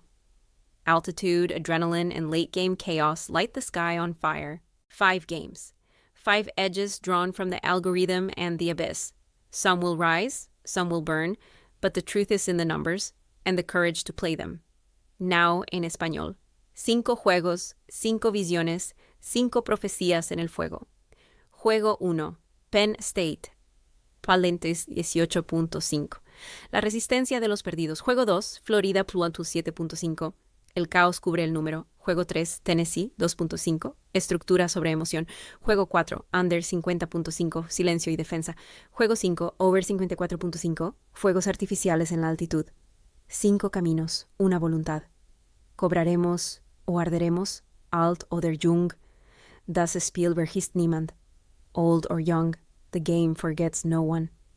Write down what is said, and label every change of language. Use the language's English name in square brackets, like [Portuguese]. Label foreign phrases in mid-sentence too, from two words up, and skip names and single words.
[English] Altitude, adrenaline, and late-game chaos light the sky on fire. 5 games. 5 edges drawn from the algorithm and the abyss. Some will rise, some will burn, but the truth is in the numbers and the courage to play them. Now [Spanish] en español. 5 juegos, 5 visiones, 5 profecías en el fuego. Juego 1. Penn State. Palentes 18.5. La resistencia de los perdidos. Juego 2. Florida Plutus 7.5. El caos cubre el número. Juego 3. Tennessee 2.5. Estructura sobre emoción. Juego 4. Under 50.5. Silencio y defensa. Juego 5. Over 54.5. Fuegos artificiales en la altitud. 5 caminos. Una voluntad. Cobraremos o arderemos. [German] Alt oder Jung. Das Spiel vergisst niemand. [English] Old or young. The game forgets no one.